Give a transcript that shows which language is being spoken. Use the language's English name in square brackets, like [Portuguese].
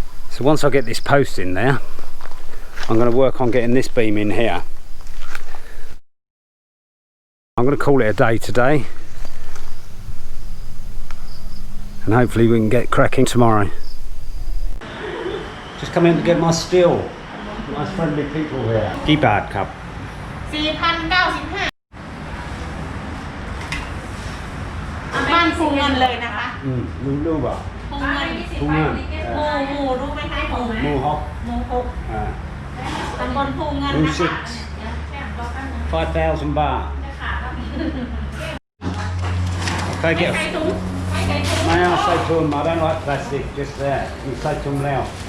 [English] So once I get this post in there, I'm going to work on getting this beam in here. I'm going to call it a day today, and hopefully we can get cracking tomorrow. Just come in to get my steel. Nice friendly people here. [Thai] กี่บาทครับ 4,095 บ้านฟูเงินเลยนะคะรู้ป่ะฟูเงินหมู่รู้ไหมคะหมู่ฮอกตำบลฟูเงินนะคะ [English] 5,000 baht. Okay, get may I say to them, I don't like plastic, just there. You say to them now.